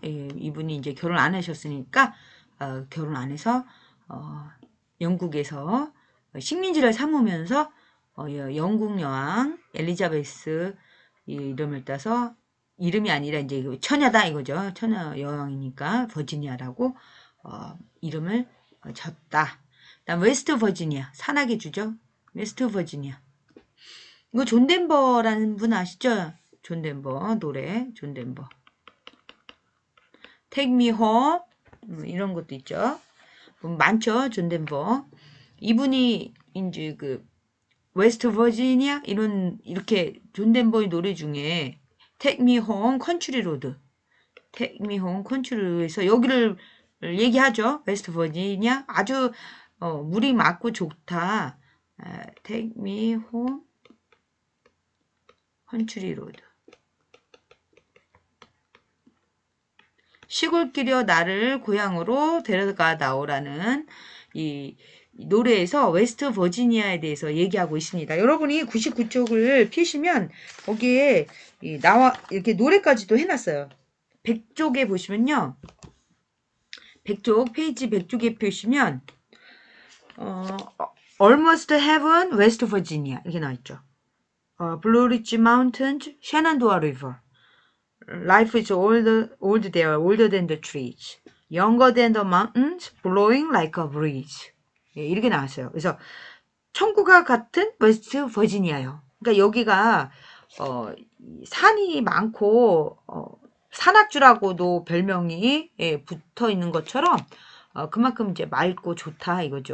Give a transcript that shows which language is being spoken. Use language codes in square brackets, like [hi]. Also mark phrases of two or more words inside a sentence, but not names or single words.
[ko] 예, 이분이 이제 결혼 안 하셨으니까 결혼 안 해서 영국에서 식민지를 삼으면서 영국 여왕 엘리자베스 이름을 따서 이름이 아니라 이제 처녀다 이거죠. 처녀 여왕이니까 버지니아라고 이름을 졌다. 그다음 웨스트 버지니아 산악의 주죠. 웨스트 버지니아. 이거 존 덴버라는 분 아시죠? 존 덴버 노래 존 덴버. [en] Take me home [ko] 이런 것도 있죠. 많죠. 존 덴버. 이분이 이제 그 웨스트 버지니아 이렇게 존 덴버의 노래 중에 [en] Take me home country road. Take me home country road [ko] 에서 여기를 얘기하죠. 웨스트 버지니아 아주 물이 맑고 좋다. [en] Take me home country road. [ko] 시골길이여 나를 고향으로 데려가 나오라는 이 노래에서 웨스트 버지니아에 대해서 얘기하고 있습니다. 여러분이 99쪽을 피시면 거기에 이렇게 노래까지도 해놨어요. 100쪽에 보시면요. 100쪽 페이지 100쪽에 보시면 [en] Almost Heaven, West Virginia [ko] 이렇게 나와있죠. [en] Blue Ridge Mountains, Shenandoah River. Life is old there, older than the trees. Younger than the mountains, blowing like a breeze. [ko] 예, 이렇게 나왔어요. 그래서 천국과 같은 웨스트 버지니아요. 그러니까 여기가 산이 많고 산악주라고도 별명이 붙어 있는 것처럼 그만큼 이제 맑고 좋다 이거죠.